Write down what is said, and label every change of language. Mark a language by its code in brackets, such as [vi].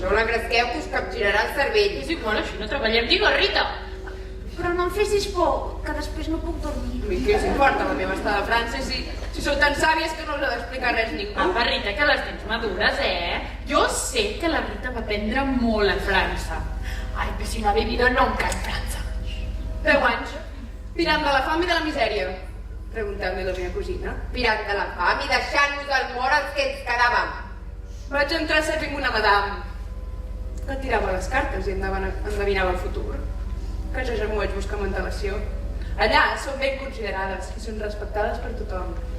[ca] No l'engresqueu que us capgirarà el cervell. És igual, així no treballem, digue Rita. Però no em fessis por, que després no puc dormir. A mi què us importa la meva estada a França si sou tan sàvies que no us ha d'explicar res ningú? Apa, Rita, que les tens madures, Jo sé que la Rita va aprendre molt a França. [es] Ay, pues si no ha vivido nunca en Francia. [ca] 10 anys, pirant de la fam i de la misèria. Preguntem-li a la meva cosina. Pirant de la fam i deixant-nos al mort els que ens quedàvem. Vaig entrar servint una madame que tirava les cartes i endevinava el futur. Que jo ja m'ho vaig buscar amb antelació. Allà són ben considerades i són respectades per tothom.